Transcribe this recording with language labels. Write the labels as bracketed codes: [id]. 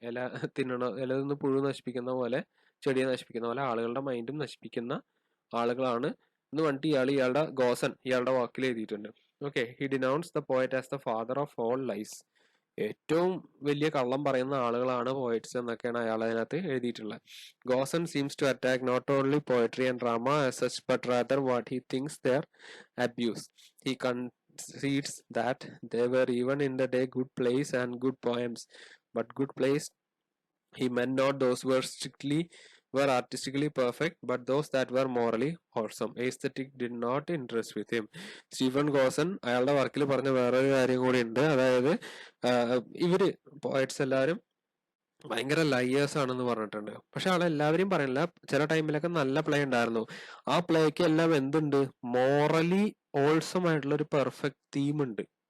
[ml] ഇല തിന്ന് പുഴു നശിപ്പിക്കുന്ന പോലെ, ചെടിയെ നശിപ്പിക്കുന്ന പോലെ ആളുകളുടെ മൈൻഡും നശിപ്പിക്കുന്ന ആളുകളാണ് എന്ന് പറഞ്ഞിട്ട് ഇയാളുടെ വാക്കിൽ എഴുതിയിട്ടുണ്ട്. Okay, [en] He denounces the poet as the father of all lies. [ml] ഏറ്റവും വലിയ കള്ളം പറയുന്ന ആളുകളാണ് പോയറ്റ്സ് എന്നൊക്കെയാണ് അയാൾ അതിനകത്ത് എഴുതിയിട്ടുള്ളത്. [en] Gosson seems to attack not only poetry and drama as such but rather what he thinks their abuse. He concedes that they were even in the day good plays and good poems, but good plays he meant not those were artistically perfect, but those that were morally wholesome. Aesthetic did not interest with him. [ml] Stephen Gosens അയാളുടെ വർക്കിൽ പറഞ്ഞ വേറൊരു കാര്യം കൂടി ഉണ്ട്. അതായത് ഇവര് poets എല്ലാവരും ഭയങ്കര ലയേഴ്സ് ആണെന്ന് പറഞ്ഞിട്ടുണ്ട്. പക്ഷെ ആളെല്ലാവരും പറയില്ല, ചില ടൈമിലൊക്കെ നല്ല പ്ലേ ഉണ്ടായിരുന്നു. ആ പ്ലേക്ക് എല്ലാം എന്തുണ്ട്, മോറലി ഹോൾസം ആയിട്ടുള്ള ഒരു പെർഫെക്റ്റ് തീം ഉണ്ട്.